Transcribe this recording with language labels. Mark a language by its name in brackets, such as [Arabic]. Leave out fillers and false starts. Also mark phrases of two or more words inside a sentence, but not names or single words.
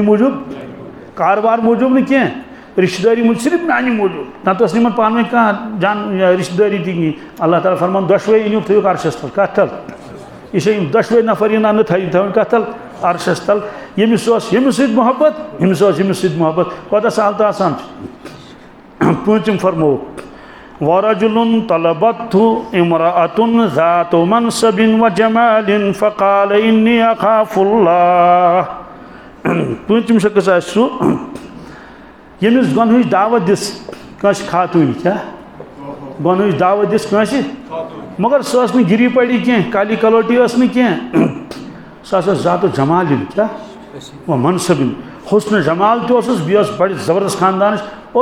[Kashmiri] موٗجوٗب کاربار موٗجوٗب نہٕ کینٛہہ رشتہ داری موٗجوٗب صرف میانہِ موٗجوٗب نتہٕ ٲس نہٕ یِمن پانہٕ ؤنۍ کانٛہہ جان رشتہ داری تہِ کِہیٖنۍ اللہ تعالیٰ فرمان دۄشوے أنِو تھٲیِو عرشس تل کتھ تل یہ یِم دۄشوے نفر یِن انہٕ تھٲیِو کتھ تل عرشس تل ییٚمِس اوس ییٚمِس سۭتۍ محبت ییٚمِس اوس ییٚمِس سۭتۍ محبت کوتاہ سہل تہٕ آسان چھُ پوٗنٛژِم فرمووُکھ [Arabic] ورجل طلبته امرأة ذات منصب وجمال فقال إني أخاف الله. [Kashmiri] پوٗنٛژِم شخص آسہِ سُہ ییٚمِس گۄنہٕچ دعوت دِژ کٲنٛسہِ خاتوٗنۍ کیٛاہ گۄنہٕچ دعوت دِژ کٲنٛسہِ مگر سۄ ٲس نہٕ [Urdu] گِری پڑی [Kashmiri] کینٛہہ [Urdu] کالی کلوٹی [Kashmiri] ٲس نہٕ کینٛہہ سۄ ٲس ذات جمالِن کیٛاہ و منصبِن حسن جمال تہِ اوسُس بیٚیہِ ٲس بڑِ زبردست خاندانٕچ اور